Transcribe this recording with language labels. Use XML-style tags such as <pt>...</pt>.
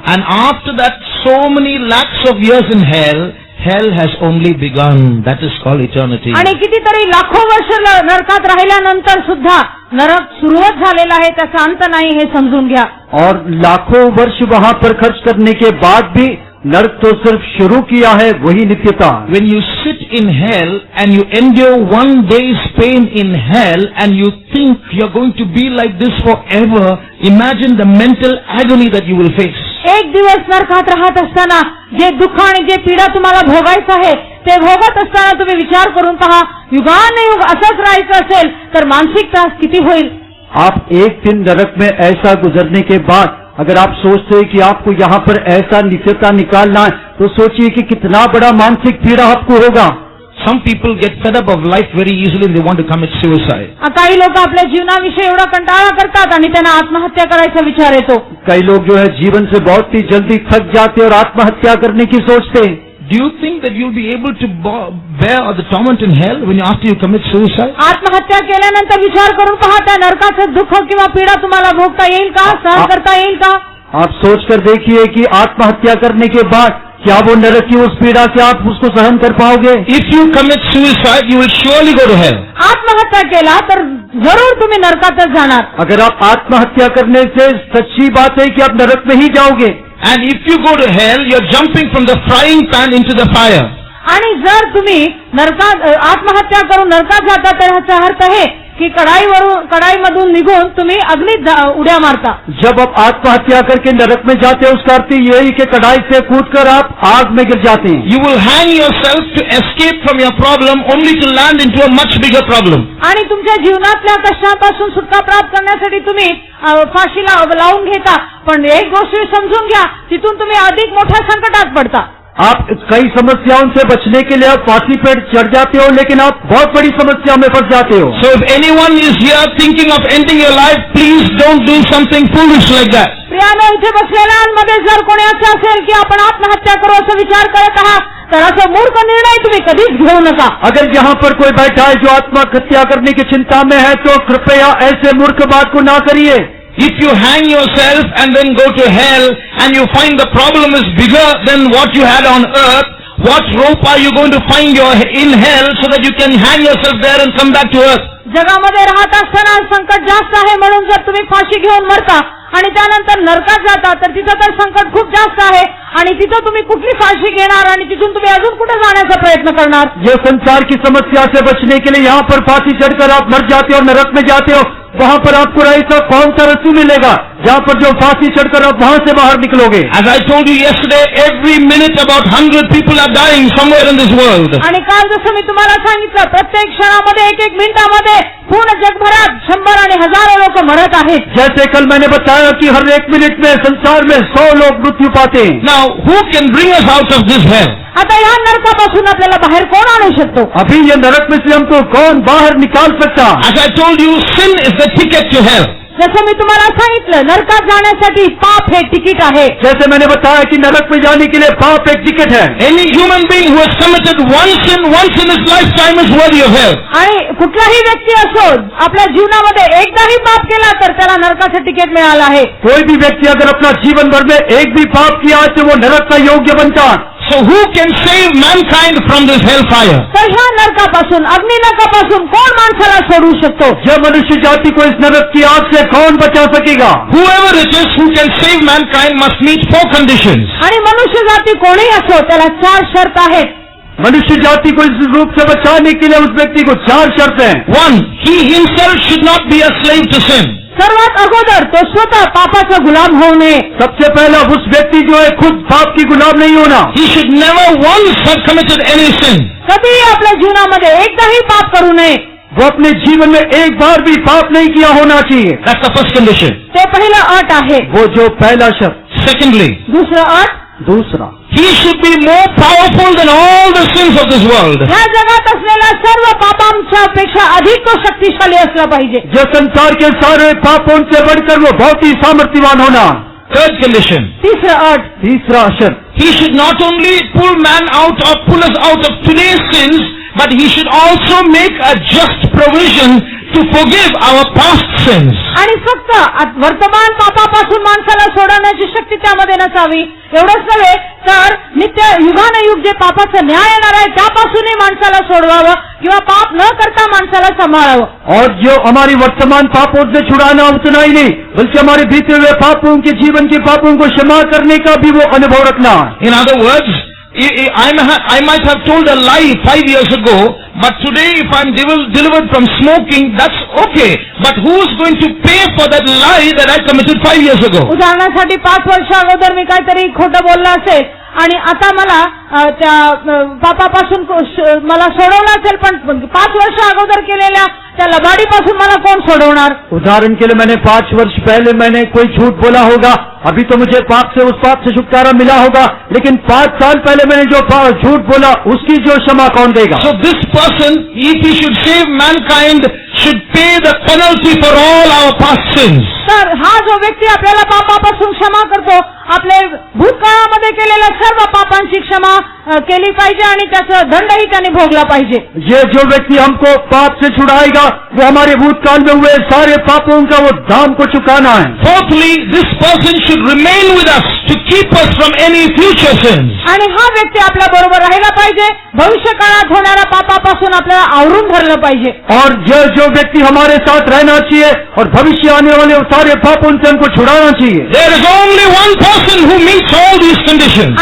<en>And after that, so many lakhs of years in hell, hell has only begun. That is called eternity.</en> <mr>आणि कितीतरी लाखो वर्ष नरकात राहिल्यानंतर सुद्धा नरक सुरुवात झालेला आहे, त्याचा अंत नाही हे समजून घ्या.</mr> <hi>और लाखों वर्ष वहाँ पर खर्च करने के बाद भी नरक तो सिर्फ शुरू किया है, वही नित्यता.</hi> <en>When you sit in hell and you endure one day's pain in hell and you think you're going to be like this forever, imagine the mental agony that you will face.</en> <mr>एक दिवस नरकात राहत असताना जे दुःख आणि जे पीडा तुम्हाला भोगायचं आहे ते भोगत असताना तुम्ही विचार करून पहा, युगानुयुग असंच राहायचं असेल तर मानसिक त्रास किती होईल.</mr> <hi>आप एक दिन नरक में ऐसा गुजरने के बाद अगर आप सोचते हैं कि आपको यहाँ पर ऐसा नित्यता निकालना है, तो सोचिए कि कितना बड़ा मानसिक पीड़ा आपको होगा.</hi> <en>Some people get fed up of life very easily and they want to commit suicide.</en> <mr>काही लोक आपल्या जीवनाविषयी एवढा कंटाळा करतात आणि त्यांना आत्महत्या करायचा विचार येतो.</mr> <hi>कई लोग जो है जीवन से बहुत ही जल्दी थक जाते और आत्महत्या करने की सोचते हैं.</hi> <en>Do you think that you'll be able to bear the torment in hell after you commit suicide?</en> <mr>आत्महत्या केल्यानंतर विचार करून पहा, त्या नरकाचं दुःख किंवा पीडा तुम्हाला भोगता येईल का, सहन करता येईल का.</mr> <hi>आप सोच कर देखिए कि आत्महत्या करने के बाद क्या वो नरक की उस पीड़ा से आप उसको सहन कर पाओगे.</hi> <en>If you commit suicide, you will surely go to hell.</en> <mr>आत्महत्या केला तर जरूर तुम्ही नरकातच जाणार.</mr> <hi>अगर आप आत्महत्या करने से सच्ची बात है कि आप नरक में ही जाओगे.</hi> <en>And if you go to hell, you're jumping from the frying pan into the fire.</en> <mr>आणि जर तुम्ही नरकात आत्महत्या करून नरकात जाता तर ह्याचा अर्थ आहे की कढाईमधून निघून तुम्ही अग्नीत उड्या मारता.</mr> <hi>जब आप आत्महत्या करके नरक में जाते हैं उसका अर्थ यही कि कढ़ाई से कूदकर आप आग में गिर जाते हैं.</hi> <en>You will hang yourself to escape from your problem only to land into a much bigger problem.</en> <mr>आणि तुमच्या जीवनातल्या कष्टापासून सुटका प्राप्त करण्यासाठी तुम्ही फाशीला लावून घेता, पण एक गोष्ट समजून घ्या, तिथून तुम्ही अधिक मोठ्या संकटात पडता.</mr> <hi>आप कई समस्याओं से बचने के लिए आप फांसी पर चढ़ जाते हो, लेकिन आप बहुत बड़ी समस्या में फंस जाते हो.</hi> <en>So if anyone is here thinking of ending your life, please don't do something foolish like that.</en> <mr>प्रियानो, इथे बसलेल्यांमध्ये जर कोणी असं असेल की आपण आत्महत्या करू असं विचार करत आहात तर असं मूर्ख निर्णय तुम्ही कधीच घेऊ नका.</mr> <hi>अगर यहाँ पर कोई बैठा है जो आत्महत्या करने की चिंता में है तो कृपया ऐसे मूर्ख बात को ना करिए.</hi> <en>If you hang yourself and then go to hell and you find the problem is bigger than what you had on earth, what rope are you going to find in hell so that you can hang yourself there and come back to earth?</en> <mr>जगामध्ये राहत असताना संकट जास्त आहे म्हणून जर तुम्ही फाशी घेऊन मरता आणि त्यानंतर नरकात जाता तर तिथं तर संकट खूप जास्त आहे आणि तिथं तुम्ही कुठली फाशी घेणार आणि तिथून तुम्ही अजून कुठे जाण्याचा प्रयत्न करणार.</mr> <hi>ये संसार की समस्या से बचने के लिए यहाँ पर फांसी चढ़कर आप मर जाते हो, नरक में जाते हो. वहाँ पर आपको ऐसा कौन सा रस्सी मिलेगा जहाँ पर जो फांसी चढ़कर आप वहाँ से बाहर निकलोगे.</hi> <en>As I told you yesterday, every minute about 100 people are dying somewhere in this world.</en> <mr>आणि काल जसं मी तुम्हाला सांगितलं, प्रत्येक क्षणामध्ये एक मिनिटामध्ये पूर्ण जगभरात 100 आणि हजारो लोक मरत आहेत.</mr> <hi>जैसे कल मैंने बताया कि हर एक मिनट में संसार में 100 लोग मृत्यू पाते हैं.</hi> <en>Now, who can bring us out of this hell?</en> <mr>आता या नरकापासून आपल्याला बाहेर कोण आणू शकतो.</mr> <hi>अभी ये नरक में से हमको कौन बाहर निकाल सकता.</hi> <en>As I told you, sin is the ticket to hell.</en> <mr>जसं मी तुम्हाला सांगितलं, नरकात जाण्यासाठी पाप हे तिकीट आहे.</mr> <hi>जैसे मैंने बताया कि नरक में जाने के लिए पाप एक टिकट है.</hi> <en>Any human being who has committed one sin once in his lifetime is worthy of hell.</en> <mr>आणि कुठलाही व्यक्ती असो, आपल्या जीवनामध्ये एकदाही पाप केला तर त्याला नरकाचं तिकीट मिळालं आहे.</mr> <hi>कोई भी व्यक्ति अगर अपना जीवन भर में एक भी पाप किया तो वो नरक का योग्य बनता.</hi> <en>So who can save mankind from this hellfire?</en> <mr>तर ह्या नरकापासून, अग्नि नरकापासून कोण माणसाला सोडू शकतो?</mr> <hi>जब मनुष्य जाति को इस नरक की आग से कौन बचा सकेगा?</hi> <en>Whoever it is who can save mankind must meet 4 conditions.</en> <mr>आणि मनुष्य जाती कोणीही असो त्याला 4 शर्त आहेत.</mr> <hi>मनुष्य जाति को इस रूप से बचाने के लिए उस व्यक्ति को 4 शर्तें हैं.</hi> <en>1, he himself should not be a slave to sin.</en> <mr>सर्वात अगोदर तो स्वतः पापाचा गुलाम होऊ नये.</mr> <hi>सबसे पहला उस व्यक्ति जो है खुद पाप की गुलाम नहीं होना.</hi> <en>He should never once have committed any sin.</en> <mr>कधीही आपल्या जीवनामध्ये एकदाही पाप करू नये.</mr> <hi>वो अपने जीवन में एक बार भी पाप नहीं किया होना चाहिए.</hi> <en>That's the first condition.</en> <mr>ते पहिलं अट आहे.</mr> <hi>वो जो पहला शर्त.</hi> <en>Secondly,</en> <mr>दुसरं अट,</mr> <hi>दूसरा,</hi> <en>he should be more powerful than all the sins of this world.</en> <mr>ह्या जगात असलेल्या सर्व पापांच्या पेक्षा अधिक तो शक्तिशाली असला पाहिजे.</mr> <hi>जो संसार के सारे पापों से बढ़कर वो बहुत ही सामर्थ्यवान होना.</hi> <en>Third condition,</en> <mr>तिसरं अट,</mr> <hi>तीसरा शर्त,</hi> <en>he should not only pull man out or pull us out of today's sins, but he should also make a just provision to forgive our past sins.</en> <mr>आणि फक्त वर्तमान पापापासून माणसाला सोडवण्याची शक्ती त्यामध्ये नसावी एवढंच नव्हे तर नित्य युगानुयुग जे पापाचा न्याय येणार आहे त्यापासूनही माणसाला सोडवावं किंवा पाप न करता माणसाला सांभाळावं.</mr> <hi>और जो हमारी वर्तमान पापों से छुड़ाना उतना ही नहीं बल्कि हमारे बीते हुए पापों के जीवन के पापों को क्षमा करने का भी वो अनुभव रखना.</hi> <en>In other words, I might have told a lie 5 years ago, but today if I'm delivered from smoking, that's okay. But who's going to pay for that lie that I committed 5 years ago?</en> <mr>उदाहरणासाठी 5 वर्ष अगोदर मी काहीतरी खोटं बोललं असेल आणि आता मला त्या पापापासून मला सोडवलं असेल पण 5 वर्ष अगोदर केलेल्या त्या लबाडीपासून मला कोण सोडवणार.</mr> <hi>उदाहरण के लिए मैंने 5 वर्ष पहले मैंने कोई झूठ बोला होगा, अभी तो मुझे पाप से उस पाप से छुटकारा मिला होगा, लेकिन 5 साल पहले मैंने जो झूठ बोला उसकी जो क्षमा कौन देगा.</hi> <en>So this person, if he should save mankind, should pay the penalty for all our past sins.</en> <mr>तर हा जो व्यक्ती आपल्याला पापापासून क्षमा करतो आपले भूतकाळामध्ये केलेल्या सर्व पापांची क्षमा केली पाहिजे आणि त्याचा दंडही त्याने भोगला पाहिजे.</mr> <hi>ये जो व्यक्ति हमको पाप से छुड़ाएगा वो हमारे भूतकाल में हुए सारे पापों का वो दाम को चुकाना है.</hi> <en>Fourthly, this person should remain with us to keep us from any future sins.</en> <mr>आणि हा व्यक्ती आपल्या बरोबर राहिला पाहिजे भविष्य काळात होणाऱ्या पापापासून आपल्याला आवरून धरलं पाहिजे.</mr> <hi>और जो व्यक्ति हमारे साथ रहना चाहिए और भविष्य आने वाले सारे पापों से हमको छुड़ाना चाहिए.</hi> <en>There is only one person who meets all these conditions.</en>